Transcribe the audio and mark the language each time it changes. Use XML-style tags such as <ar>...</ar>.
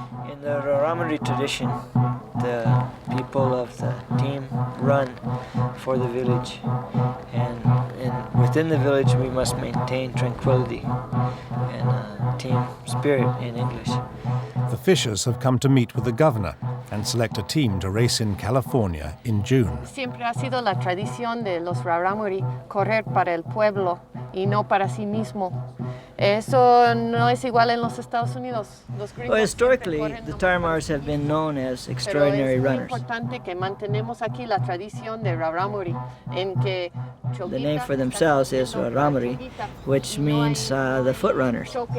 <en>In the Raramuri tradition, the people of the team run for the village, and within the village we must maintain tranquility and team spirit in English. The Fishers have come to meet with the governor and select a team to race in California in June.</en> <es>Siempre ha sido la tradición de los Raramuri correr para el pueblo y no para sí mismo. Eso no es igual en los Estados Unidos.</es> <en>Well, historically, the Tarahumaras have been known as extraordinary runners. The name for themselves is Raramuri, which means the foot runners.</en>